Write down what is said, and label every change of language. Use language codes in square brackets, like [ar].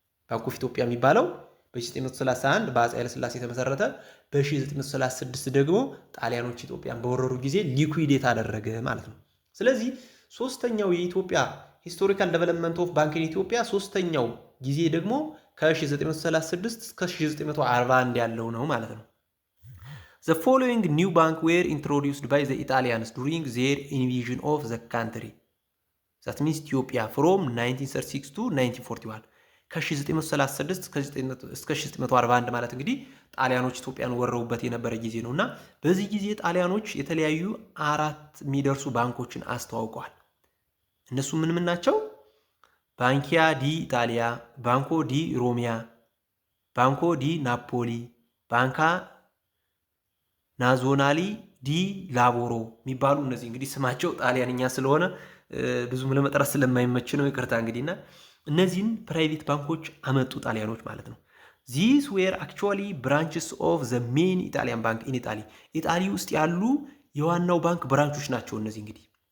[am] ባንክ ኦፍ ኢትዮጵያ የሚባለው በ1931 በአፄ ኃይለሥላሴ የተመሰረተ፣ በ1936 ደግሞ ጣሊያኖች ኢትዮጵያን በወረሩ ጊዜ ሊኩዊዴት አደረገ ማለት ነው። ስለዚህ ሶስተኛው የኢትዮጵያ ሂስቶሪካል ዴቨሎፕመንት ኦፍ ባንክ ኢን ኢትዮጵያ ሶስተኛው ጊዜ ደግሞ ከ1936 እስከ 1941 ያለው ነው ማለት ነው። [en] The following new bank were introduced by the Italians during their invasion of the country. That means Ethiopia from 1936 to 1941. [am] ከ1936 እስከ 1941 ማለት እንግዲህ ጣሊያኖች ኢትዮጵያን ወረውበት የነበረ ጊዜ ነውና በዚህ ጊዜ ጣሊያኖች የተለያዩ 4 የሚደርሱ ባንኮችን አስተዋውቀዋል። እነሱ ምን ናቸው? ባንኪያ ዲ ኢጣሊያ፣ ባንኮ ዲ ሮሚያ፣ ባንኮ ዲ ናፖሊ፣ ባንካ ናዞናሊ ዲ ላቦሮ የሚባሉ እነዚህ እንግዲህ ስማቸው ጣሊያንኛ ስለሆነ ብዙም ለመጥራት ስለማይመች ነው፣ ይቅርታ እንግዲህና እነዚህን ፕራይቬት ባንኮች አመጡ ጣሊያኖች ማለት ነው። [en] ዚስ ዌር አክቹዋሊ ብራንችስ ኦፍ ዘ ሜን ኢጣሊያን ባንክ ኢን ኢጣሊ። [am] ኢጣሊ ውስጥ ያሉ የዋናው ባንክ ብራንቾች ናቸው እነዚህ እንግዲህ